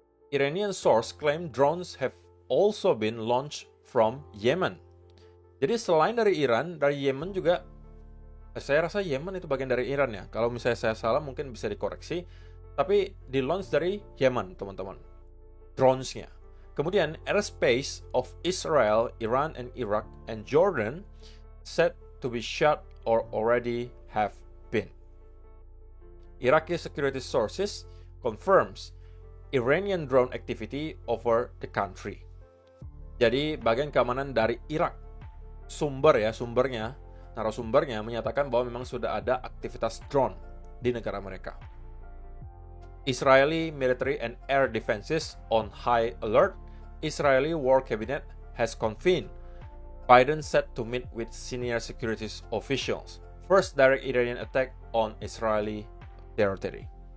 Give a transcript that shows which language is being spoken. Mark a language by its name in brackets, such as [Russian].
[English] Iranian source claim drones have also been launched from Yemen. [Indonesian] Jadi selain dari Iran, dari Yemen juga, saya rasa Yemen itu bagian dari Iran ya. Kalau misalnya saya salah mungkin bisa dikoreksi. Tapi di-launch dari Yemen, teman-teman. Drones-nya. Kemudian, [English] airspace of Israel, Iran, and Iraq, and Jordan said to be shut or already have been. Iraqi security sources confirms Iranian drone activity over the country. [Indonesian] Jadi, bagian keamanan dari Irak. Sumbernya, narasumbernya menyatakan bahwa memang sudah ada aktivitas drone di negara mereka. [English] Israeli military and air defenses on high alert. Israeli war cabinet has convened. Biden set to meet with senior security officials. First direct Iranian attack on Israeli territory.